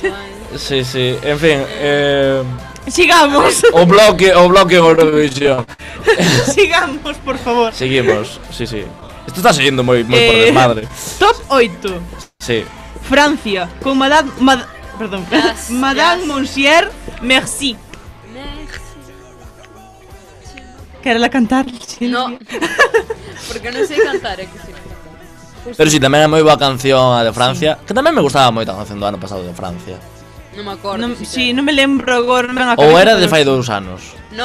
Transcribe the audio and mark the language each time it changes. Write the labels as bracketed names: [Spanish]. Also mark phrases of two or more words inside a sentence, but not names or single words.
[Spanish] ai. Sí, sí, en fin, Sigamos. [Galician] o bloque Eurovisión. [Spanish] Sigamos, por favor. Seguimos, sí, sí. [Galician] Esto está siguiendo moi por desmadre. [Spanish] Top 8. Sí. Francia con perdón. [English] Yes, Madame yes. [French] Monsieur Merci. Merci. [Galician] Querela cantar? No. Porque non sei cantar, é que sei cantar. Pero sí, tamén é moi boa canción a de Francia. Que tamén me gustaba moito a canción do ano pasado de Francia. Non me acordo. Non, si sí, non me lembro agora. Non me Ou cabeza, era de pero fai sí. 2 anos. No,